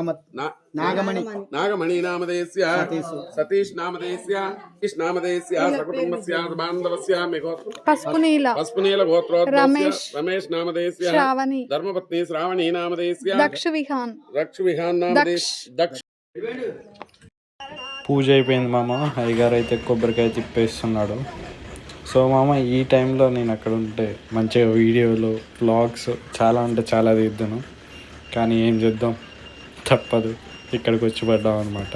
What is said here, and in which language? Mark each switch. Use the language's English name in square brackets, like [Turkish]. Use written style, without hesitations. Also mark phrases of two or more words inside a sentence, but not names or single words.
[Sanskrit] नागमणि नामधेयस्य सतीश नामधेयस्य सकुटुम्बस्य बान्धवस्य मे गोत्रं पस्पुनील गोत्रोद्भवस्य रमेश नामधेयस्य धर्मपत्नी श्रावणी नामधेयस्य दक्षविहान नामधेयस्य [Telugu] పూజ అయిపోయింది మామ. అయ్యగారు అయితే కొబ్బరికాయ తిప్పేస్తున్నాడు. సో మామ ఈ టైంలో నేను అక్కడ ఉంటే మంచిగా [English] videoలు vlogs [Telugu] చాలా అంటే చాలా తీద్దాను. కానీ ఏం చేద్దాం, తప్పదు, ఇక్కడికి వచ్చి పడ్డాం అనమాట.